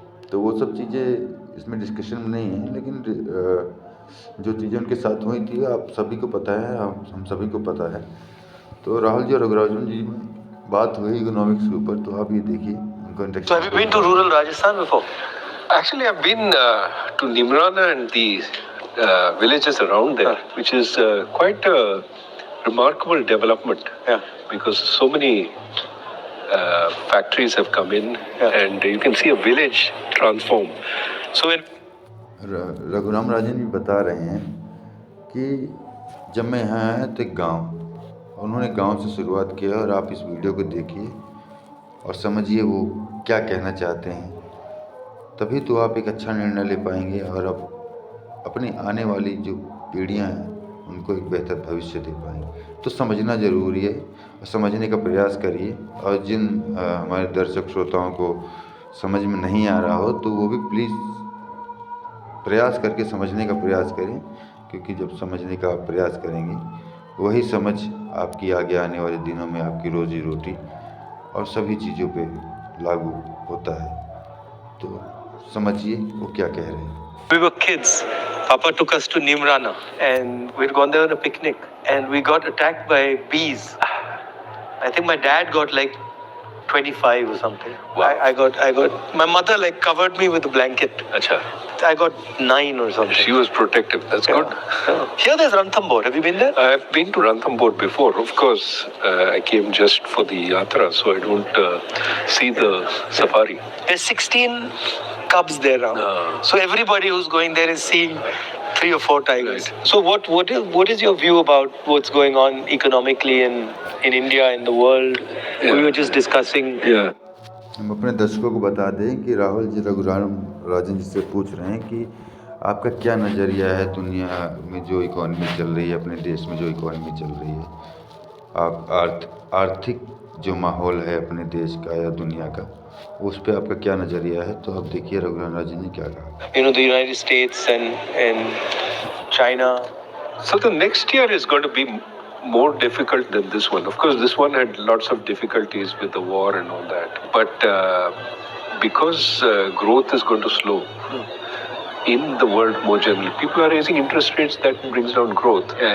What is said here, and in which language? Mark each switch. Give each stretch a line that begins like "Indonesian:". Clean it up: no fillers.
Hindi: तो वो सब चीज़ें इसमें डिस्कशन में नहीं है, लेकिन जो चीज़ें उनके साथ हुई थी आप सभी को पता है, हम सभी को पता है। तो राहुल जी और रघुराजन जी बात हुई इकोनॉमिक्स के ऊपर, तो आप ये देखिए उनका।
English: So have you been to rural Rajasthan before? Actually, I've been to Nimrana and the villages around there, which is quite a remarkable development. Yeah. Because so many factories have come in, and you can see a village transform. So when
Hindi: Raghuram Rajan भी बता रहे हैं कि जब मैं यहाँ आया तो एक गाँव, उन्होंने गांव से शुरुआत किया। और आप इस वीडियो को देखिए और समझिए वो क्या कहना चाहते हैं, तभी तो आप एक अच्छा निर्णय ले पाएंगे और अब अपनी आने वाली जो पीढ़ियां हैं उनको एक बेहतर भविष्य दे पाएंगे। तो समझना ज़रूरी है और समझने का प्रयास करिए। और जिन हमारे दर्शक श्रोताओं को समझ में नहीं आ रहा हो तो वो भी प्लीज़ प्रयास करके समझने का प्रयास करें, क्योंकि जब समझने का आप प्रयास करेंगे वही समझ आपकी आगे आने वाले दिनों में आपकी रोजी रोटी और सभी चीज़ों पे लागू होता है। तो समझिए वो क्या कह रहे हैं।
English: we were kids, Papa took us to Nimrana and we'd gone there on a picnic and we got attacked by bees. I think my dad got like 25 or something. Wow. I got, my mother like covered me with a blanket. Achha. I got 9 or something. She was protective. That's good. Yeah. Here there's Ranthambore. Have you been there? I've been to Ranthambore before. Of course, I came just for the yatra, so I don't see the safari. There's 16 cubs there now. So everybody who's going there is seeing 3 or 4 tigers. So what is your view about what's going on economically in India, in the world? We were just discussing. Yeah.
Hindi: हम अपने दर्शकों को बता दें कि राहुल जी रघुराम राजन जी से पूछ रहे हैं कि आपका क्या नज़रिया है दुनिया में जो इकॉनमी चल रही है, अपने देश में जो इकॉनमी चल रही है, आप आर्थिक जो माहौल है अपने देश का या दुनिया का, उस पे आपका क्या नज़रिया है? तो आप देखिए रघुराम राजन ने क्या कहा।
English: The United States and China. So the next year is going to be more difficult than this one. Of course, this one had lots of difficulties with the war and all that. But because growth is going to slow in the world more generally, people are raising interest rates, that brings down growth.